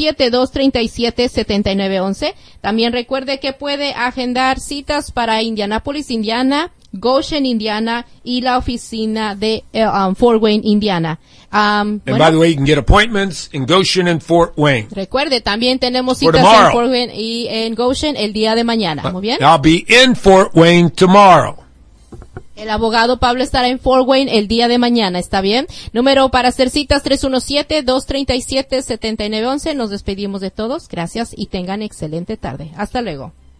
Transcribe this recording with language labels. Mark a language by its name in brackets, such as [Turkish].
[Spanish] 317-237-7911. También recuerde que puede agendar citas para Indianapolis, Indiana, Goshen, Indiana, y la oficina de Fort Wayne, Indiana. [English] And by the way, you can get appointments in Goshen and Fort Wayne. [Spanish] Recuerde, también tenemos citas en Fort Wayne y en Goshen el día de mañana. Muy bien. [English] I'll be in Fort Wayne tomorrow. [Spanish] El abogado Pablo estará en Fort Wayne el día de mañana, ¿está bien? Número para hacer citas, 317-237-7911. Nos despedimos de todos. Gracias y tengan excelente tarde. Hasta luego.